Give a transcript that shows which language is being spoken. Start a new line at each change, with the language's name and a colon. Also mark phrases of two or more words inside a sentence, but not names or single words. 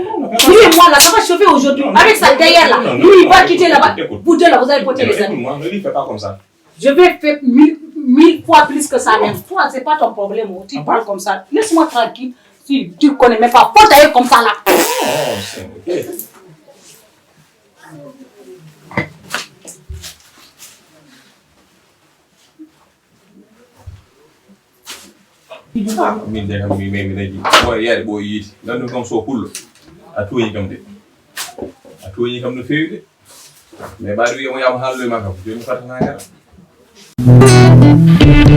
French: Lui et moi là, ça va chauffer aujourd'hui. Avec sa derrière là. Lui, il va quitter là-bas. Vous deux là, vous allez porter les amis. Écoute-moi, ne lui fais pas comme ça. Je vais faire mille fois plus que ça même. Toi, c'est pas ton problème. Tu parles comme ça. Laisse-moi tranquille. Si tu ne connais même pas, faut t'aller comme ça là. Oh, c'est ok.
Fula: Min de kam mi leydi boy yaade boy yiiti gandu kam so pullo a toñi kam no feewi de mais baɗo wiyamo yama haalloy ma kam joni fatana gara